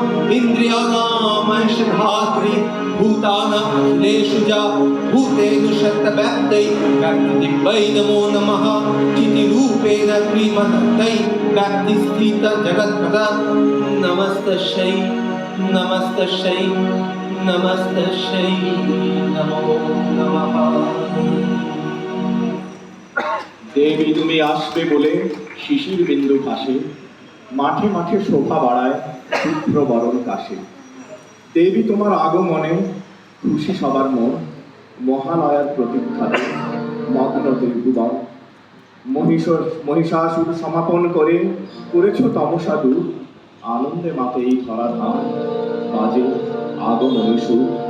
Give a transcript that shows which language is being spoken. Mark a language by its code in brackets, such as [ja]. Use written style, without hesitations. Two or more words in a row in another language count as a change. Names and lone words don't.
[sa] इन्द्रियाणामंशधात्री भूतानामखिलेषु जा भूतेषु शतव्याप्तै व्यक्तिदिव्यै नमो नमः चितिरूपेण त्रिमहत्यै व्यक्तिस्थित जगत्पदा नमस्तस्यै नमस्तस्यै नमस्तस्यै नमो नमः [bn] দেবী তুমি আসবে বলে শিশির বিন্দু ভাসে মাঠে মাঠে শোভা বাড়ায় শুভ্র বরণ কাশে দেবী তোমার আগমনে খুশি সবার মন মহালয়ার প্রতীক্ষাতে মগ্ন ত্রিভুবন মহিষাসুর সমাপন করে করেছ তমসা দূর আনন্দে মাতে এই ধরাধাম বাজে আগমনী সুর